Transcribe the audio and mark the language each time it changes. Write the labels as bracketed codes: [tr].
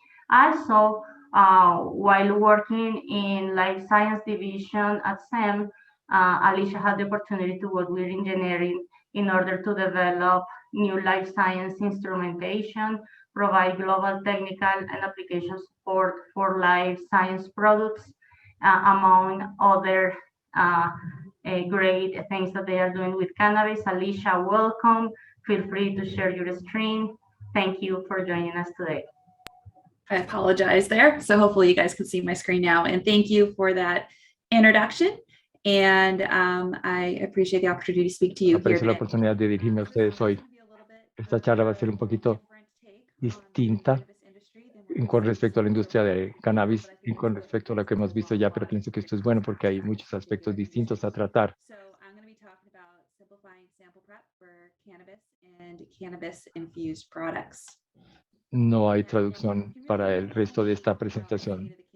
[en] Also, while working in life science division at SEM, Alicia had the opportunity to work with engineering in order to develop new life science instrumentation, provide global technical and application support for life science products, among other great things that they are doing with cannabis. Alicia, welcome. Feel free to share your screen. Thank you for joining us today. I apologize there. So hopefully you guys can see my screen now. And thank you for that introduction. And I appreciate the opportunity to speak to you. [es] Aprecio la oportunidad de dirigirme a ustedes hoy. Esta charla va a ser un poquito distinta con respecto a la industria de cannabis y con respecto a lo que hemos visto ya, pero pienso que esto es bueno porque hay muchos aspectos distintos a tratar. [en] So I'm going to be talking about simplifying sample prep for cannabis and cannabis-infused products. [es] No hay traducción para el resto de esta presentación.